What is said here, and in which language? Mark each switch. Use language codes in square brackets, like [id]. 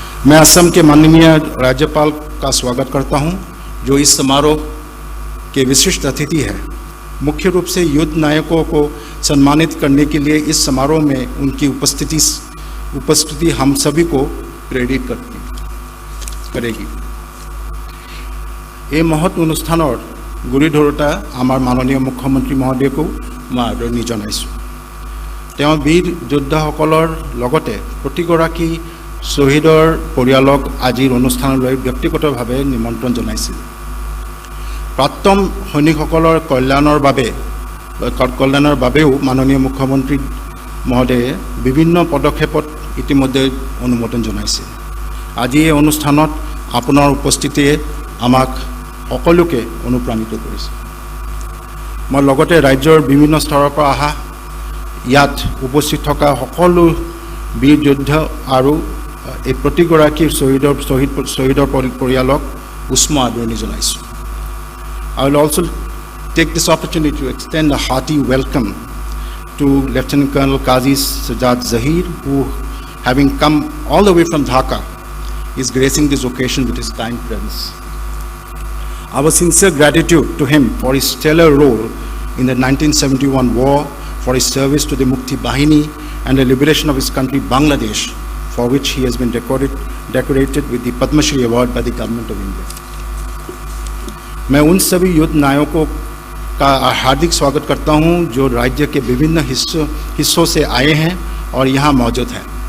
[hi] मैं असम के माननीय राज्यपाल का स्वागत करता हूं, जो इस समारोह के विशिष्ट अतिथि है। मुख्य रूप से युद्ध नायकों को सम्मानित करने के लिए इस समारोह में उनकी उपस्थिति हम सभी को प्रेरित करेगी। [as] এই মহৎ অনুষ্ঠানৰ গুৰি ধৰোঁতা আমাৰ মাননীয় মুখ্যমন্ত্ৰী মহোদয়কো মই আদৰণি জনাইছোঁ। তেওঁ বীৰ যোদ্ধাসকলৰ লগতে প্ৰতিগৰাকী শ্বহীদৰ পৰিয়ালক আজিৰ অনুষ্ঠানলৈ ব্যক্তিগতভাৱে নিমন্ত্ৰণ জনাইছিল। প্ৰাক্তন সৈনিকসকলৰ কল্যাণৰ বাবেও মাননীয় মুখ্যমন্ত্ৰী মহোদয়ে বিভিন্ন পদক্ষেপত ইতিমধ্যে অনুমোদন জনাইছে। আজি এই অনুষ্ঠানত আপোনাৰ উপস্থিতিয়ে আমাক সকলোকে অনুপ্ৰাণিত কৰিছে। মই লগতে ৰাজ্যৰ বিভিন্ন স্তৰৰ পৰা অহা ইয়াত উপস্থিত থকা সকলো বীৰ যোদ্ধা আৰু এই প্ৰতিগৰাকী শ্বহীদৰ পৰিয়ালক উষ্ম আদৰণি জনাইছোঁ। [en] I will also take this opportunity to extend a hearty welcome to Lieutenant Colonel Qazi Sajjad Zahir, who, having come all the way from Dhaka, is gracing this occasion with his kind presence. Our sincere gratitude to him for his stellar role in the 1971 war, for his service to the Mukti Bahini and the liberation of his country Bangladesh, for which he has been decorated with the Padma Shri Award by the Government of India. [hi] मैं उन सभी युद्ध नायकों का हार्दिक स्वागत करता हूं जो राज्य के विभिन्न हिस्सों से आए हैं और यहां मौजूद हैं।